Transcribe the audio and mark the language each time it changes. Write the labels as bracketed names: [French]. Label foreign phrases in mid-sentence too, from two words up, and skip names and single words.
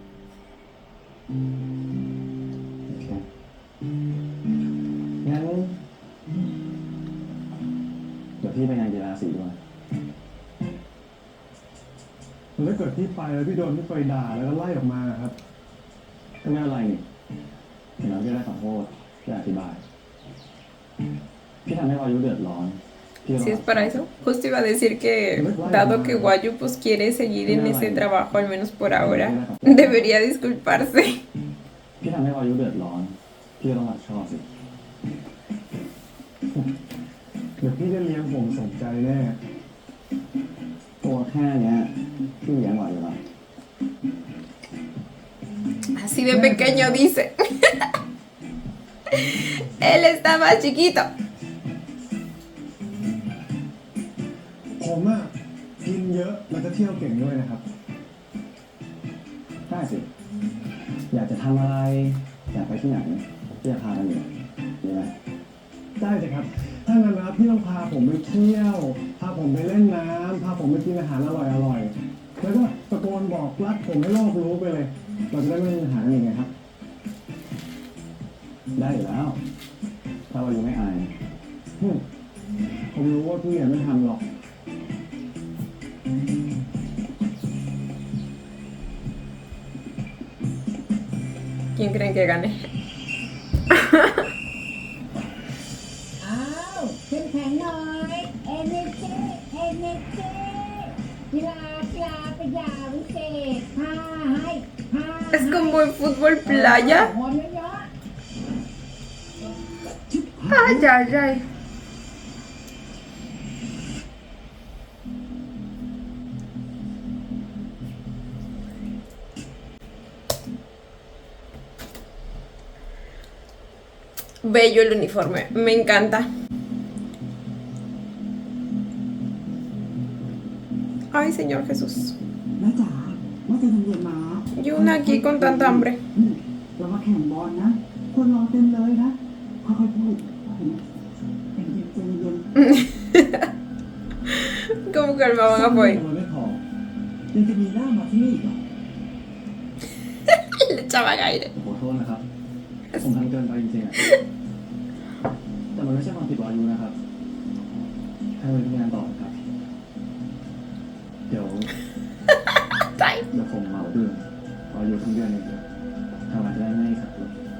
[Thai] โอเค งั้น เดี๋ยวพี่ไปงานกีฬาสีด้วย แล้วถ้าเกิดพี่ไปแล้วพี่โดนพี่เฟยด่าแล้วก็ไล่ออกมาครับ ก็ไม่เป็นไรนี่เดี๋ยวเราจะได้ขอโทษจะอธิบาย พี่ทำให้วายุเดือดร้อน พี่ก็ต้อ [Spanish] Si [Thai] ง [Spanish] es para eso, justo iba a decir que, dado que Guayu pues quiere seguir en ese trabajo, al menos por ahora, debería disculparse. [Thai] พี่ทำให้วายุเดือดร้อน พี่ก็ต้องรับผิดชอบสิ เดี๋ยวพี่จะเลี้ยงผมสมใจแน่ ตัวแค่เนี้ยพี่เลี้ยงไหวอยู่แล้ว [Spanish] Así de pequeño dice. Él está más chiquito. [Thai] ผมอะกินเยอะแล้วก็เที่ยวเก่งด้วยนะครับ ได้สิ อยากจะทำอะไร อยากไปที่ไหนพี่จะพาไปอยู่ดีไหม ได้เลยครับ ถ้างั้นนะพี่ต้องพาผมไปเที่ยว พาผมไปเล่นน้ำพาผมไปกินอาหารอร่อยๆ แล้วก็ตะโกนบอกรักผมให้โลกรู้ไปเลย เราจะได้ไม่มีปัญหากันอีกไงครับ ได้อยู่แล้ว ถ้าวายุไม่อาย ผมรู้ว่าพี่ไม่ทำหรอก [Spanish] ¿Quién creen que gane? [Thai] อ้าวเข้มแข็งหน่อย [English] energy energy [Thai] กีฬาเป็นยาวิเศษห้าให้ห้า [Spanish] Es como en fútbol playa. [Thai] หอมเยอะ [Spanish] Ay, ay, ay. Bello el uniforme, me encanta. Ay, Señor Jesús. [Thai] แม่จ๋าว่าจะเย็นๆมา [Spanish] Y una aquí con tanta hambre. [Thai] เรามาแข่งบอลนะ คนรอเต็มเลยนะ ค่อยๆพูดใจเย็นใจเย็น [Spanish] ¿Cómo calmaban a Boy? [Thai] มันไม่พอ ยังจะมีหน้ามาที่นี่อีกเหรอ [Spanish] Le echaba aire. [Thai] ขอโทษนะครับ ผมทำเกินไปจริงๆอะแต่มันไม่ใช่ความผิดวายุนะครับ ให้วายุทำงานต่อครับ เดี๋ยว Ay. ผมเหมาเดือนวายุทั้งเดือนเลยทำงานจะได้ไม่ขาดทุน